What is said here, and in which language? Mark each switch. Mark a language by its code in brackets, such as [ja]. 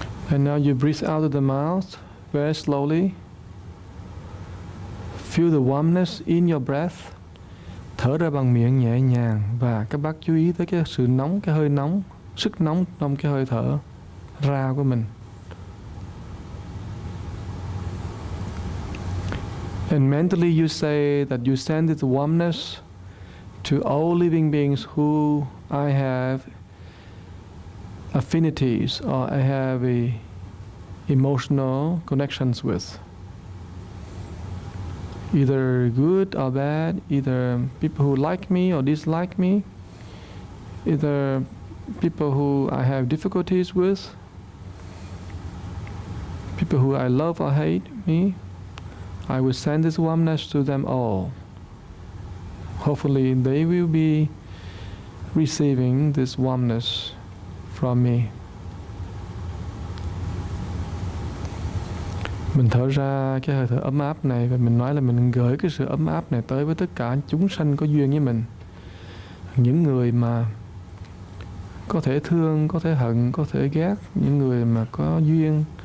[en] And now you breathe out of the mouth very slowly. Feel the warmness in your breath. [vi] Thở ra bằng miệng nhẹ nhàng và các bác chú ý tới cái sự nóng, cái hơi nóng, sức nóng trong cái hơi thở ra của mình. [en] And mentally you say that you send this warmness to all living beings who I have affinities or I have emotional connections with. Either good or bad, either people who like me or dislike me, either people who I have difficulties with, people who I love or hate me. I will send this warmness to them all. Hopefully they will be receiving this warmness from me. [vi] Mình thở ra cái hơi thở ấm áp này và mình nói là mình gửi cái sự ấm áp này tới với tất cả chúng sanh có duyên với mình. Những người mà có thể thương, có thể hận, có thể ghét, những người mà có duyên,